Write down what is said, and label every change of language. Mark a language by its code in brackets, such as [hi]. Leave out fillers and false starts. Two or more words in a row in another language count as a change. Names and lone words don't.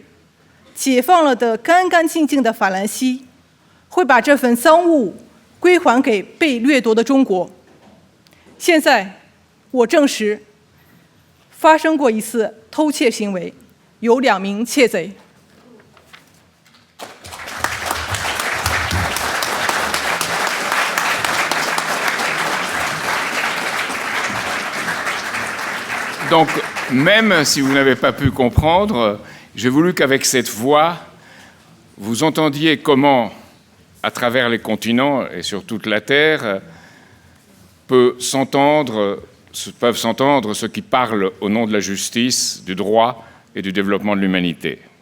[zh] 解放了的干干净净的法兰西，会把这份赃物归还给被掠夺的中国。现在，我证实，发生过一次偷窃行为，有2名窃贼。 [fr] Donc, même si vous n'avez pas pu comprendre, j'ai voulu qu'avec cette voix, vous entendiez comment, à travers les continents et sur toute la Terre, peuvent s'entendre ceux qui parlent au nom de la justice, du droit et du développement de l'humanité.